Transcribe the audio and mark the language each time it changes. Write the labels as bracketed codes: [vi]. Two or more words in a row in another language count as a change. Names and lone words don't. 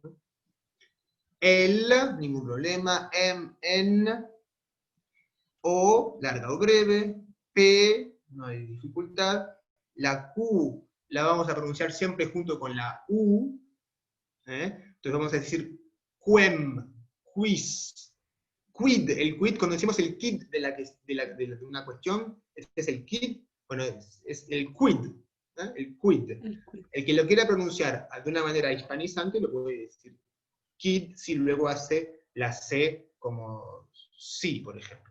[es] El, ningún problema, M, N, O, larga o breve, P, no hay dificultad, la Q la vamos a pronunciar siempre junto con la U, entonces vamos a decir [la] quem, quis, quid, [es] el quid, cuando decimos el quid de una cuestión, este es el quid, bueno, es el quid, el quid. El que lo quiera pronunciar de una manera hispanizante lo puede decir quid si luego hace la C como sí, por ejemplo.